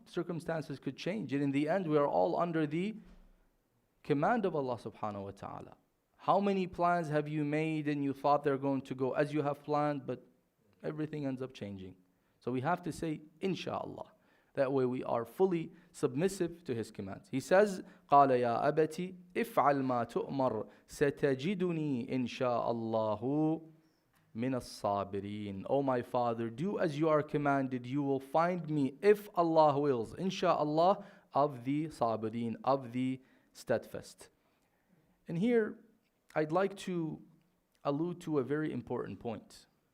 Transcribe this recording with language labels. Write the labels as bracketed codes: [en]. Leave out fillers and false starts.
[en] Circumstances could change. And in the end, we are all under the command of Allah subhanahu wa ta'ala. How many plans have you made and you thought they're going to go as you have planned, but everything ends up changing? So we have to say insha'Allah. That way we are fully submissive to His commands. He says, [ar] قَالَ يَا أَبَتِ إِفْعَلْ مَا تُؤْمَرْ سَتَجِدُنِي إِنْ شَاءَ اللَّهُ مِنَ الصَّابِرِينَ. [en] O my Father, do as you are commanded, you will find me, if Allah wills, insha'Allah, of the sabirin, of the steadfast. And here, I'd like to allude to a very important point.